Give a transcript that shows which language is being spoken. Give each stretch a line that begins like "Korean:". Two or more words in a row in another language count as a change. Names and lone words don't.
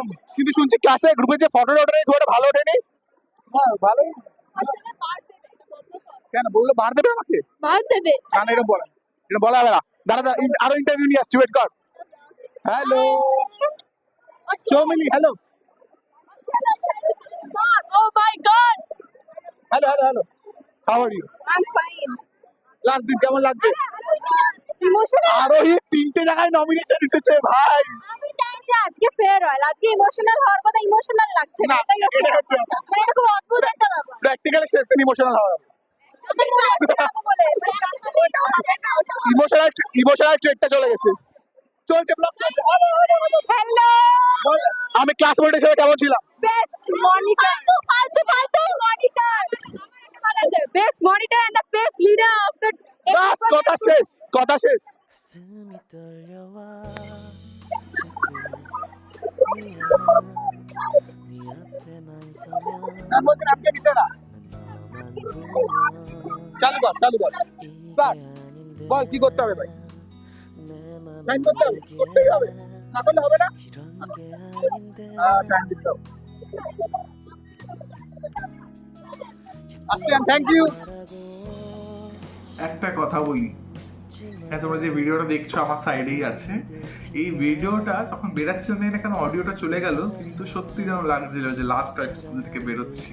Bangla: কিন্তু শুনছি ক্লাসে গ্রুপে যে ফটোটা ওঠে খুব একটা ভালো ওঠেনি। হ্যাঁ ভালোই। কেন বললো বার দেবে আমাকে? বার দেবে। কেন এটা বলা হবে না। দাঁড়া দাঁড়া, আরো ইন্টারভিউ নিয়ে আসছি, ওয়েট কর। হ্যালো সৌমিলি, হ্যালো
English: Oh my god. hello how are you? I'm fine.
Bangla: লাস্ট দিন কেমন লাগছে?
English: Emotional.
Bangla: আরোহী 3টে জায়গায় নমিনেশন উঠেছে ভাই। আমি চাই যে আজকে ফেয়ারওয়েল, আজকে ইমোশনাল হওয়ার কথা ইমোশনাল লাগছে না, না, এটাই হচ্ছে এটা হচ্ছে ব্যাপার। মানে এরকম অদ্ভুত একটা ব্যাপার। প্র্যাকটিক্যালি শেষ দিন ইমোশনাল হওয়া আমি মনে হচ্ছে যাবো বলে, ওটা হবে না, ওটা হবে না। ইমোশনাল ট্রেকটা চলে গেছে। চলছে ব্লগ চলছে। হ্যালো বল, আমি ক্লাসমেট হিসেবে কেমন ছিলাম?
English: best monitor ফালতু monitor best monitor and the best leader of the
Bangla: বাস কথা শেষ।
Korean: 가슴이 떨려와 자꾸 미안 네 앞에만 서면
Bangla: না বলছেন আপনি দিতে না।
Korean: 난 너만 보면
Bangla: চালু কর
Korean: 이게
Bangla: স্টার্ট।
Korean: 아닌데
Bangla: বল কি করতে হবে ভাই?
Korean: 내
Bangla: সাইন
Korean: 맘은
Bangla: করতে হবে,
Korean: 그게
Bangla: করতেই হবে, না করলে হবে না।
Korean: 이런 게 아닌데
Bangla: সাইন দিতে হবে। আসছি,
English: thank you.
Bangla: একটা কথা বলি, হ্যাঁ তোমরা যে ভিডিওটা দেখছো আমার সাইডেই আছে, এই ভিডিওটা যখন বেরাচ্ছে না এখানে অডিওটা চলে গেল, কিন্তু সত্যি যেন লাগছিল যে
English: last time
Bangla: স্কুল থেকে বেরোচ্ছি।